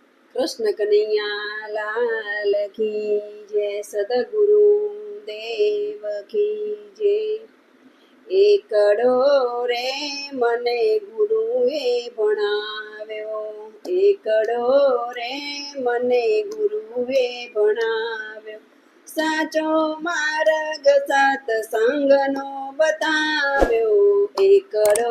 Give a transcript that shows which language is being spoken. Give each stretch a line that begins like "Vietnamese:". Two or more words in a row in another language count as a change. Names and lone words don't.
Hindi: कृष्ण कन्हैया लाल की जय। सदगुरु देव की जय।
Gujarati: એકડો રે મને ગુરુએ ભણાવ્યો, એકડો રે મને ગુરુએ ભણાવ્યો, સાચો માર્ગ સત્સંગનો બતાવ્યો, એકડો